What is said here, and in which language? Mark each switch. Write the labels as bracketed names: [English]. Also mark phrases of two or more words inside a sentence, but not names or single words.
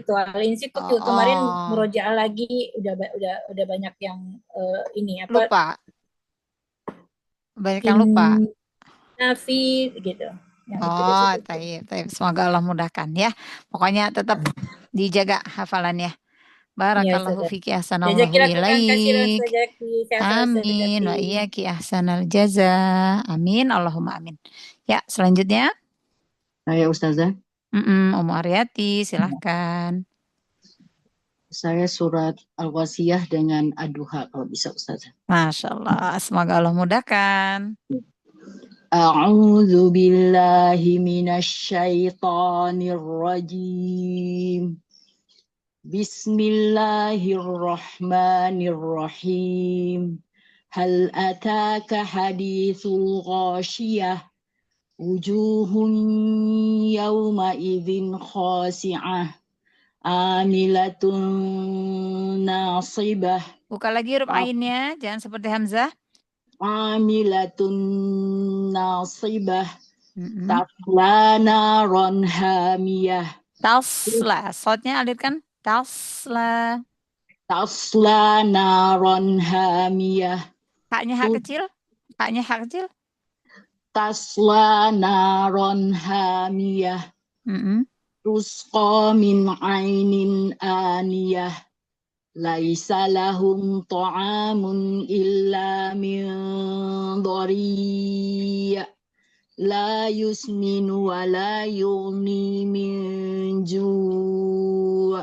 [Indonesian] Gitu, Al-Insyikok juga kemarin murojaah lagi udah banyak yang lupa. Banyak yang lupa. Nafi gitu. Taib. Semoga Allah mudahkan ya. Pokoknya tetap dijaga hafalannya. Barakallahu Ustazah. [Arabic] فيك أحسن الله جزاك الله خيرا ilaik. [Indonesian] Ustazati. Sehat-sehat [Arabic] آمين و Ustazati. وإياك أحسن الجزاء. آمين اللهم آمين. [Indonesian] Ya, selanjutnya Saya Ustazah, Umu Aryati silahkan. saya surat Al-Wasiyah dengan Ad-Duha kalau bisa Ustazah. [Arabic] ما شاء الله, [Indonesian] semoga Allah mudahkan. [Arabic] أعوذ بالله من الشيطان الرجيم. بسم الله الرحمن الرحيم. هل أتاك حديث الغاشية. وجوه يومئذ خاشعة. عاملة ناصبة. [Indonesian] Buka lagi huruf ainnya, jangan seperti Hamzah. [Arabic] عاملة ناصبة. تصلى نارا حامية. [Indonesian] Tasla, sodnya alirkan. Tasla. [Arabic] تصلى نارا حامية. [Indonesian] Haknya hak kecil. Haknya hak kecil. [Arabic] تصلى نارا حامية. تسقى من عين آنية. ليس لهم طعام إلا من ضريع'. لا يسمن ولا يغني من جوع'.